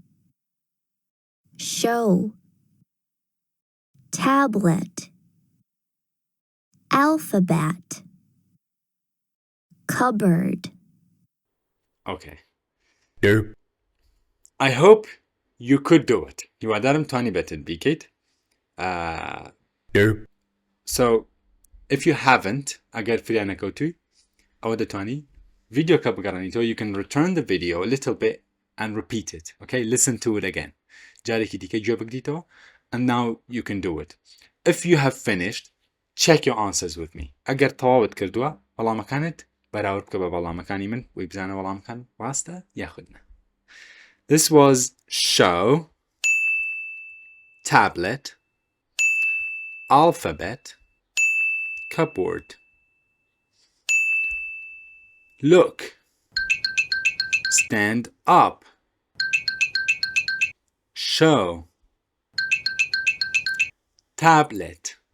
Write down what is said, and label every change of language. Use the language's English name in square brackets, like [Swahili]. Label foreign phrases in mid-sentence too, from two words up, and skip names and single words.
[English] Show. Tablet. Alphabet. Cupboard. okay I hope you could do it [Central Kurdish] هیوادارم توانی بێتت بیکەیت [English] so if you haven't [Central Kurdish] ئەگەر فریان نەکەوتووی ئەوە دەتوانی ڤیدیۆکە بگەڕێنیتەوە [English] you can return the video a little bit and repeat it okay listen to it again [Central Kurdish] جارێکی دیکە گوێ بگریتەوە [English] and now you can do it if you have finished check your answers with me [Central Kurdish] ئەگەر تەواوت کردووە وەڵامەکانت بەراورد بکە بە وەڵامەکانی من بۆی بزانە وەڵامەکان ڕاستە یاخودنە [English] this was show tablet [Central Kurdish] alphabet cupboard look stand up show tablet